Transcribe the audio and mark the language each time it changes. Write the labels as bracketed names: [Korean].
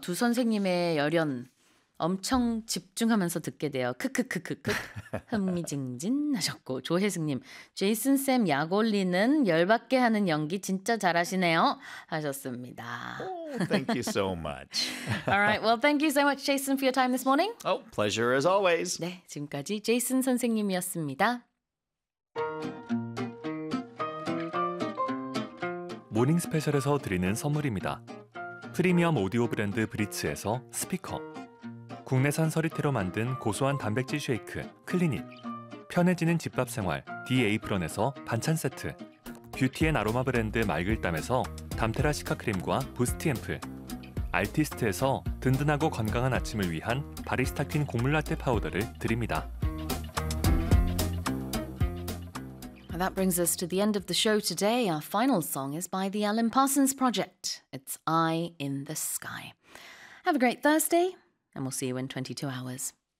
[Korean] 두 선생님의 열연 엄청 집중하면서 듣게 돼요. 크크크크크 흥미진진 하셨고 조혜승님, 제이슨쌤 약 올리는 열받게 하는 연기 진짜 잘하시네요 하셨습니다. [English] Oh, thank you so much. All right, well, thank you so much, Jason, for your time this morning. Oh, pleasure as always. [Korean] 네, 지금까지 제이슨 선생님이었습니다. 모닝 스페셜에서 드리는 선물입니다. 프리미엄 오디오 브랜드 브릿츠에서 스피커, 국내산 서리태로 만든 고소한 단백질 쉐이크 클리닉, 편해지는 집밥생활 디에이프런에서 반찬세트, 뷰티앤 아로마 브랜드 말글담에서 담테라 시카크림과 부스트앰플, 알티스트에서 든든하고 건강한 아침을 위한 바리스타퀸 곡물라떼 파우더를 드립니다. [English] That brings us to the end of the show today. Our final song is by the Alan Parsons Project. It's Eye in the Sky. Have a great Thursday. And we'll see you in 22 hours.